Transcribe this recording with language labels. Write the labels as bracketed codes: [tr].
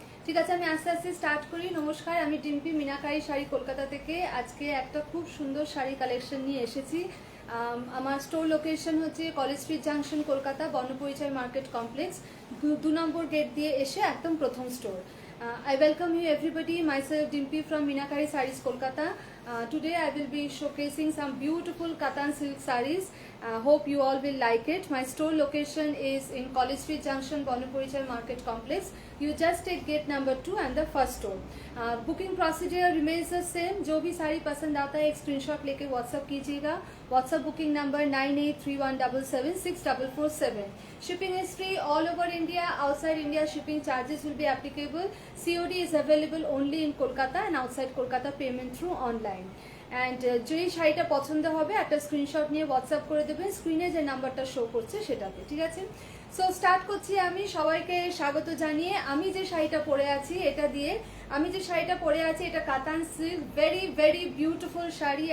[bn] ঠিক আছে, আমি আস্তে আস্তে স্টার্ট করি। নমস্কার, আমি ডিম্পি মিনাকারি শাড়ি কলকাতা থেকে আজকে একটা খুব সুন্দর শাড়ি কালেকশন নিয়ে এসেছি। আমার স্টোর লোকেশন হচ্ছে কলেজ স্ট্রিট জাংশন, কলকাতা, বর্ণপরিচয় মার্কেট কমপ্লেক্স, 2 নম্বর গেট দিয়ে এসে একদম প্রথম store. [en] I welcome you everybody, myself Dimpy from Minakari Sarees, Kolkata. Today I will be showcasing some beautiful Katan silk sarees. Hope you all will like it. My store location is in College Street Junction, Bonaparichai Market Complex. You just take gate number 2 and the first store. Booking procedure remains the same. [hi] जो भी साड़ी पसंद आता है एक screenshot लेके WhatsApp कीजिएगा। WhatsApp booking number 9831776447। [en] Shipping is free all over India. Outside India shipping charges will be applicable. COD is available only in Kolkata and outside Kolkata payment through online. [bn] And যেই শাড়িটা পছন্দ হবে একটা screenshot নিয়ে WhatsApp করে দেবেন স্ক্রিনে যে নাম্বারটা শো করছে সেটাতে। ঠিক আছে, সো স্টার্ট করছি। আমি সবাইকে স্বাগত জানিয়ে আমি যে শাড়িটা পরে আছি এটা কাতান silk, very very beautiful sari.